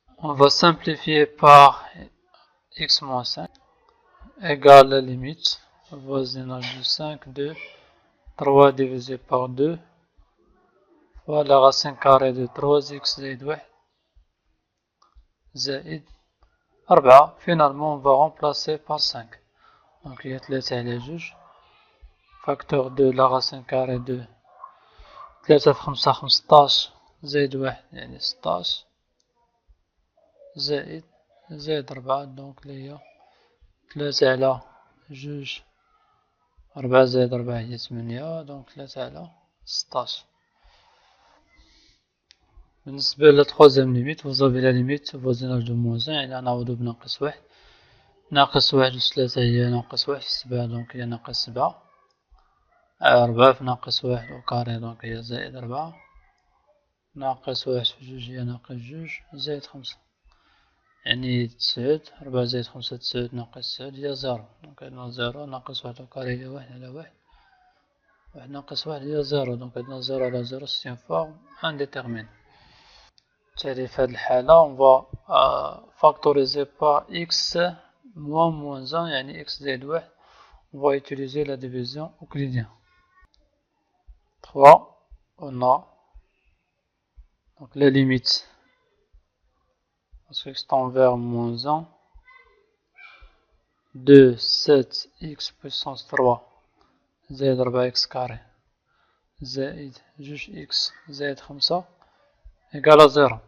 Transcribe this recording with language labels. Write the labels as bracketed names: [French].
[French] On va simplifier par x moins 5 égale la limite voisinage de 5 de 3 divisé par 2 fois la racine carrée de 3x زائد واحد زائد 4. Finalement on va remplacer par 5. [Arabic] Donc il y a 3 على جوج facteur de la racine carrée de 3 في 5 15 زائد واحد يعني 16 زائد 4 دونك اللي هي 3 على جوج 4 زائد 4 هي 8 دونك 3 على 16. بالنسبة للتخوزيام ليميت vous avez la limite voisinage de moins 1 يعني نعوضو بناقص واحد ناقص واحد و 3 هي ناقص واحد 7 دونك هي ناقص 7 4 في ناقص واحد و كاري دونك هي زائد 4 ناقص واحد في جوج هي ناقص جوج زائد 5 يعني 9 4 زائد 5 9 ناقص 9 هي 0 دونك عندنا 0 ناقص واحد و كاري هي واحد على واحد واحد ناقص واحد هي 0 دونك عندنا 0 على 0 c'est une forme indéterminée. [French] في هذه الحالة on va factoriser par x moins 1 يعني x زائد واحد on va utiliser la division euclidienne. 3 on a donc la limite parce que x tend vers moins 1 de 7x puissance 3 زائد 4x carré زائد جوج x زائد 5 égale à 0.